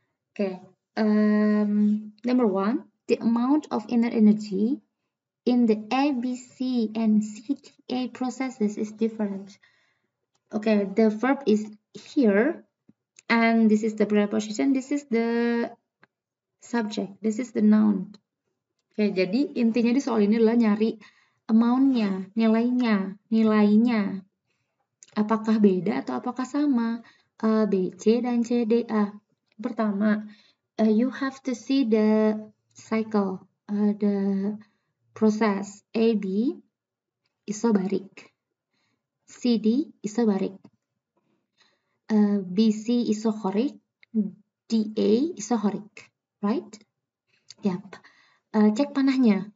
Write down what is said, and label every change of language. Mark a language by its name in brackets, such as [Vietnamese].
[English] Okay, number 1, the amount of inner energy in the ABC and CTA processes is different. Okay, the verb is here, and this is the preposition, this is the subject, this is the noun. [Indonesian] Oke, jadi intinya di soal ini adalah nyari amount-nya, nilainya. Apakah beda atau apakah sama? A, B, C, dan C, D, A. Pertama, [English] you have to see the cycle, the process. [Indonesian] A, B, isobarik. C, D, isobarik. [English] B, C, isochoric. D, A, isochoric. Right? Yap. [Indonesian] Cek panahnya.